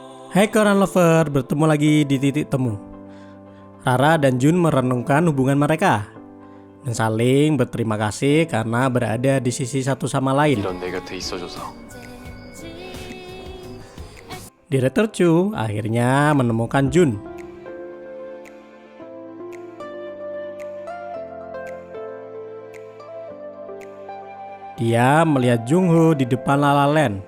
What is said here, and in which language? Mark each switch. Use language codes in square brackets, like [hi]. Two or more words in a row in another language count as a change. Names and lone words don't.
[id] Hai [en] Korean lover, [id] bertemu lagi di titik temu. Rara dan Jun merenungkan hubungan mereka dan saling berterima kasih karena berada di sisi satu sama lain. [ko] 이런 내 곁에 있어줘서 [id] Direktur Chu akhirnya menemukan Jun. Dia melihat Jungho di depan La La Land.